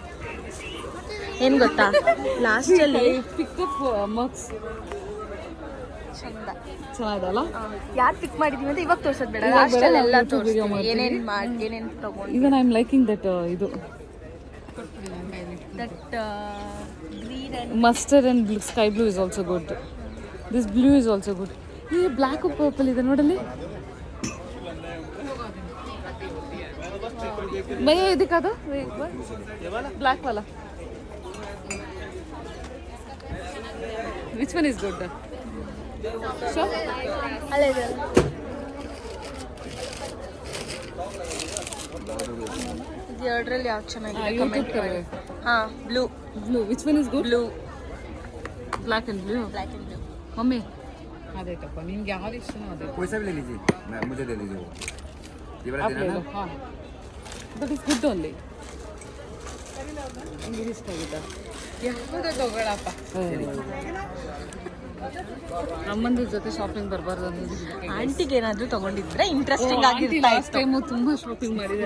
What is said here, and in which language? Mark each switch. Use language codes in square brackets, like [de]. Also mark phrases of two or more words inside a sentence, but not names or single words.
[kn] ಏನು ಗೊತ್ತಾ, ಲಾಸ್ಟಲ್ಲಿ [en] pickup mugs [kn] ಚಂದ ಚೆನ್ನಾಗಲ್ಲ. ಯಾರು ಪಿಕ್ ಮಾಡಿದ್ವಿ ಅಂತ ಇವಾಗ ತೋರ್ಸೋದು ಬೇಡ, ಲಾಸ್ಟಲ್ಲಿ ಎಲ್ಲ ತೋರಿಸ್ತೀವಿ ಏನೇನು ಮಾಡಿ ಏನೇನು ತಗೊಂಡು. [en] ಈಗ I am liking that ಇದು that green and mustard and blue, sky blue is also good. This blue is also good. [kn] ಈ [en] black purple [kn] ಇದೆ ನೋಡಲ್ಲಿ ಭಯ. [en] ಇದಕ್ಕದು ಬ್ಲ್ಯಾಕ್ ವಾಲ, which one is good? [kn] ಅಲ್ಲೇ ಇದೆ. ಎರಡರಲ್ಲಿ ಯಾವ್ದು ಚೆನ್ನಾಗಿದೆ ಕಮೆಂಟ್ ಮಾಡಿ. ಹಾಂ, ಬ್ಲೂ. [en] ಬ್ಲೂ, which one is good? ಬ್ಲೂ, black and blue. black and blue. [kn] ಮಮ್ಮಿ ಅದೇಟಪ್ಪ, ನಿಮ್ಗೆ ಯಾವ್ದು ಇಷ್ಟನೋ ಅದೇ. [hi] कोई सा भी ले लीजिए, मैं मुझे दे दीजिए वो। ये वाला देना ना। [en] ಹಾಂ, that is good only. [kn] ನಿಮ್ಗೆ ಇಷ್ಟ ಆಗುತ್ತಾ? ಯಾವುದು ತಗೊಳಪ್ಪ. ಅಮ್ಮಂದ್ರ ಜೊತೆ ಶಾಪಿಂಗ್ ಬರಬಾರ್ದು ಅನ್ನೋದು. ಆಂಟಿಗೆ ಏನಾದರೂ ತಗೊಂಡಿದ್ರೆ ಇಂಟ್ರೆಸ್ಟಿಂಗ್ ಆಗಿರ್ತಾ ಲಾಸ್ಟ್ ಇತ್ತು. ಟೈಮು ತುಂಬ ಶಾಪಿಂಗ್ ಮಾಡಿದ್ದಾರೆ.